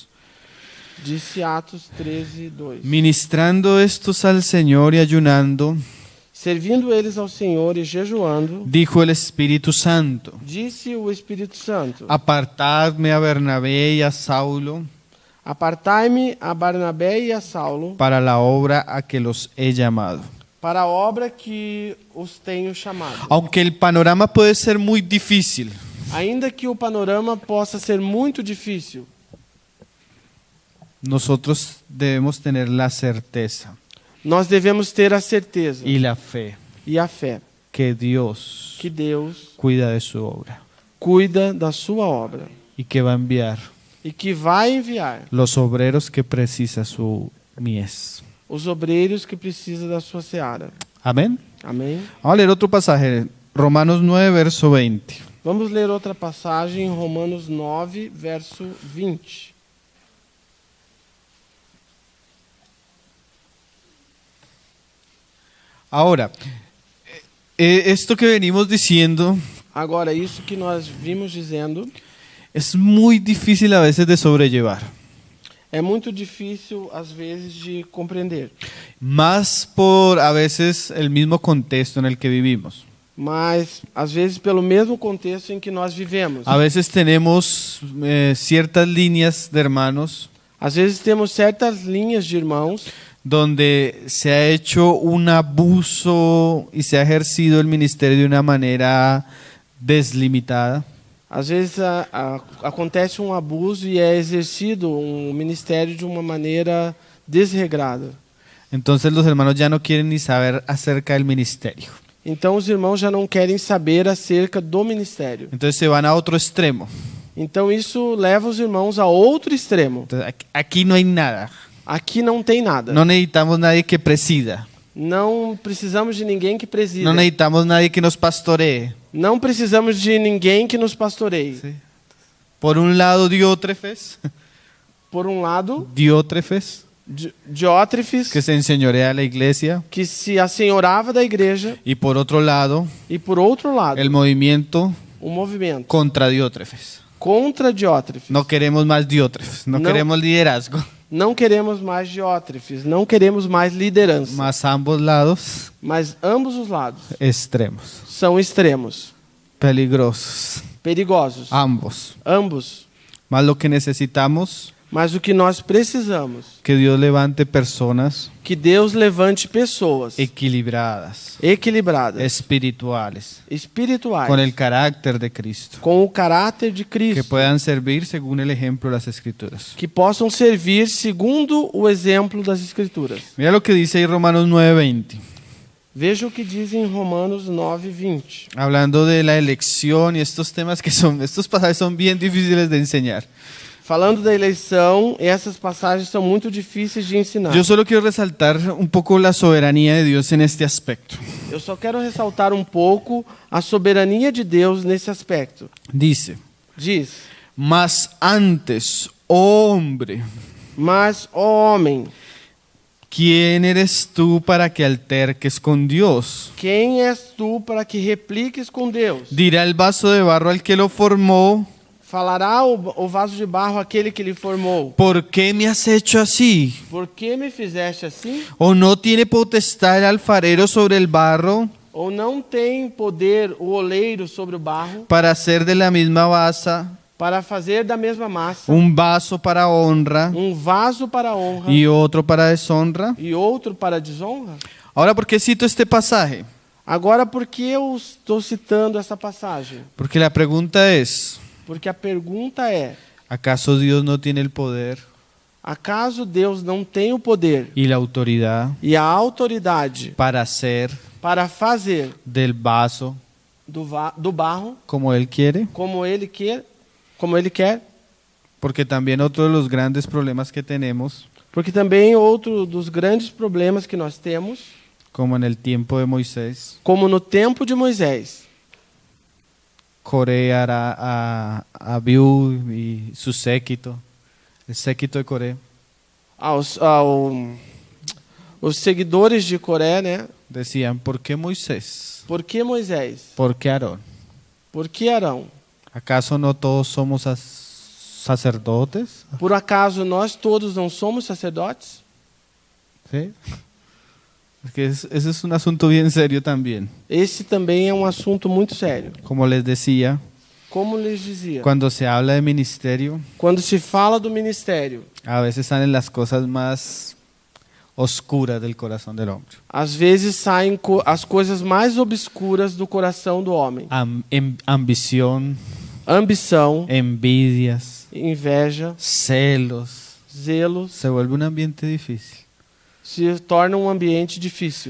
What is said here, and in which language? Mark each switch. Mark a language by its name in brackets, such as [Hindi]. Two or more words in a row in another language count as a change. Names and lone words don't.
[Portuguese] Disse Atos 13:2. [Spanish] Ministrando estos al Señor y ayunando, [Portuguese] Servindo eles ao Senhor e jejuando, [Spanish] dijo el Espíritu Santo, [Portuguese] disse o Espírito Santo: [Spanish] apartadme a Bernabé y a Saulo [Portuguese] apartai-me a Barnabé e a Saulo [Spanish] para la obra a que los he llamado. [Portuguese] para a obra que os tenho chamado. [Spanish] Aunque el panorama puede ser muy difícil, [Portuguese] Ainda que o panorama possa ser muito difícil, [Spanish] nosotros debemos tener la certeza [Portuguese] nós devemos ter a certeza [Spanish] y la fe [Portuguese] e a fé [Spanish] que Dios [Portuguese] que Deus [Spanish] cuida de su obra [Portuguese] cuida da sua obra [Spanish] y que va a enviar [Portuguese] e que vai enviar [Spanish] los obreros que precisa su mies. [Portuguese] os obreiros que precisam da sua seara. [Spanish] Amén. [Portuguese] Amém? [Spanish] Vamos a leer otro pasaje, Romanos 9, verso 20. [Portuguese] Vamos ler outra passagem em Romanos 9, verso 20. [Spanish] Ahora, esto que venimos diciendo [Portuguese] Agora, isso que nós vimos dizendo [Spanish] es muy difícil a veces de sobrellevar, [Portuguese] é muito difícil, às vezes, de compreender. [Spanish] más por a veces el mismo contexto en el que vivimos. [Portuguese] Mas, às vezes, pelo mesmo contexto em que nós vivemos. [Spanish] A veces tenemos ciertas líneas de hermanos [Portuguese] Às vezes temos certas linhas de irmãos [Spanish] donde se ha hecho un abuso y se ha ejercido el ministerio de una manera deslimitada. [Portuguese] às vezes acontece um abuso e é exercido um ministério de uma maneira desregrada. [Spanish] Entonces los hermanos ya no quieren ni saber acerca del ministerio. [Portuguese] Então os irmãos já não querem saber acerca do ministério. [Spanish] Entonces se van a otro extremo. [Portuguese] Então isso leva os irmãos a outro extremo. [Spanish] Entonces, aquí no hay nada. [Portuguese] Aqui não tem nada. [Spanish] No necesitamos nadie que presida. [Portuguese] Não precisamos de ninguém que presida. [Spanish] No necesitamos nadie que nos pastoree. [Portuguese] Não precisamos de ninguém que nos pastoreie. [Spanish] Sí. Por un lado, Diótrefes, [Portuguese] Por um lado, Diótrefes, [Spanish] que se enseñorea a la iglesia. [Portuguese] que se assenhorava da igreja, [Spanish] Y por otro lado, [Portuguese] e por outro lado, [Spanish] el movimiento [Portuguese] um movimento [Spanish] contra Diótrefes. [Portuguese] contra Diótrefes. [Spanish] No queremos más Diótrefes, no queremos liderazgo. [Portuguese] Não queremos mais Diótrefes, não queremos mais liderança. [Spanish] Más ambos lados, [Portuguese] Mas ambos os lados [Spanish] extremos, [Portuguese] são extremos, [Spanish] peligrosos, [Portuguese] perigosos. [Spanish] ambos. [Portuguese] Ambos. [Spanish] Más lo que necesitamos, [Portuguese] Mas o que nós precisamos, [Spanish] que Dios levante personas [Portuguese] que Deus levante pessoas [Spanish] equilibradas, [Portuguese] equilibradas, [Spanish] espirituales, [Portuguese] espirituais, [Spanish] con el carácter de Cristo, [Portuguese] com o caráter de que Cristo, [Spanish] puedan servir según el ejemplo de las Escrituras. [Portuguese] que possam servir segundo o exemplo das Escrituras. [Spanish] Mira lo que dice ahí Romanos 9:20, [Portuguese] Veja o que diz em Romanos 9:20. [Spanish] hablando de la elección y estos temas estos pasajes son bien difíciles de enseñar. [Portuguese] Falando da eleição, essas passagens são muito difíceis de ensinar. [Spanish] Yo solo quiero resaltar un poco la soberanía de Dios en este aspecto. [Portuguese] Eu só quero ressaltar um pouco a soberania de Deus nesse aspecto. [Spanish] Dice, [Portuguese] Diz: [Spanish] mas antes, oh hombre, [Portuguese] mas, ó homem, [Spanish] ¿quién eres tú para que alterques con Dios? [Portuguese] quem és tu para que repliques com Deus? [Spanish] Dirá el vaso de barro al que lo formó, [Portuguese] Falará o vaso de barro àquele que lhe formou: [Spanish] ¿por qué me has hecho así? [Portuguese] por que me fizeste assim? [Spanish] ¿O no tiene potestad el alfarero sobre el barro [Portuguese] Ou não tem poder o oleiro sobre o barro [Spanish] para hacer de la misma masa [Portuguese] para fazer da mesma massa [Spanish] un vaso para honra [Portuguese] vaso para honra [Spanish] y otro para deshonra? [Portuguese] e outro para desonra? [Spanish] Ahora, ¿por qué cito este pasaje? [Portuguese] Agora, por que eu estou citando essa passagem? [Spanish] Porque la pregunta es, [Portuguese] Porque a pergunta é: [Spanish] ¿acaso Dios no tiene el poder [Portuguese] acaso Deus não tem o poder [Spanish] y la autoridad [Portuguese] e a autoridade [Spanish] para hacer [Portuguese] para fazer [Spanish] del vaso [Portuguese] do barro [Spanish] como Él quiere? [Portuguese] como ele quer? [Spanish] Porque también otro de los grandes problemas que tenemos, [Portuguese] Porque também outro dos grandes problemas que nós temos, [Spanish] como en el tiempo de Moisés, [Portuguese] como no tempo de Moisés, [Spanish] Coré hará a Abiú y su séquito, el séquito de Coré, [Portuguese] os seguidores de Coré, né? [Spanish] decían, ¿por qué Moisés? [Portuguese] Por que Moisés? [Spanish] ¿Por qué Aarón? [Portuguese] Por que Arão? [Spanish] ¿Acaso no todos somos sacerdotes? [Portuguese] Por acaso nós todos não somos sacerdotes? [Spanish] ¿Sí? Porque ese es un asunto bien serio también. [Portuguese] Esse também é um assunto muito sério. [Spanish] Como les decía, [Portuguese] Como lhes dizia, [Spanish] cuando se habla de ministerio, [Portuguese] quando se fala do ministério, [Spanish] a veces salen las cosas más oscuras del corazón del hombre. [Portuguese] às vezes saem as coisas mais obscuras do coração do homem. [Spanish] Ambición, [Portuguese] Ambição, [Spanish] envidias, [Portuguese] inveja, [Spanish] celos. [Portuguese] zelos, [Spanish] Se vuelve un ambiente difícil. [Portuguese] se torna um ambiente difícil.